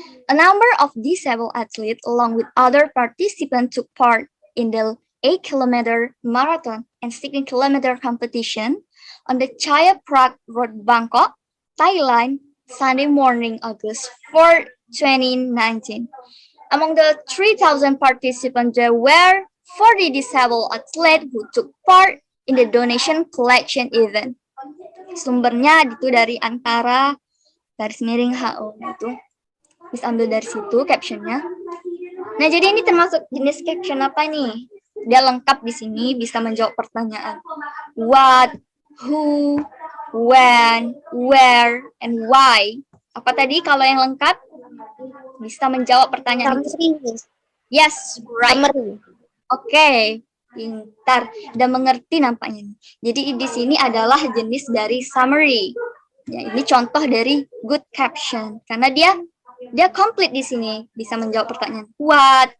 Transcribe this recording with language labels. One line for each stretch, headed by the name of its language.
English: A number of disabled athletes along with other participants took part in the 8-kilometer marathon and 16-kilometer competition on the Chaya Prat Road, Bangkok, Thailand, Sunday morning, August 4, 2019. Among the 3,000 participants, there were 40 disabled athletes who took part in the donation collection event.
Indonesian: Sumbernya itu dari Antara garis miring HO itu. Bisa ambil dari situ captionnya. Nah, jadi ini termasuk jenis caption apa nih? Dia lengkap di sini, bisa menjawab pertanyaan.
English: What, who, when, where, and why.
Indonesian: Apa tadi kalau yang lengkap? Bisa menjawab pertanyaan itu.
English: Yes, right.
Indonesian: Oke, pintar. Udah mengerti nampaknya. Jadi di sini adalah jenis dari summary. Ya, ini contoh dari good caption. Karena dia komplit di sini, bisa menjawab pertanyaan. What?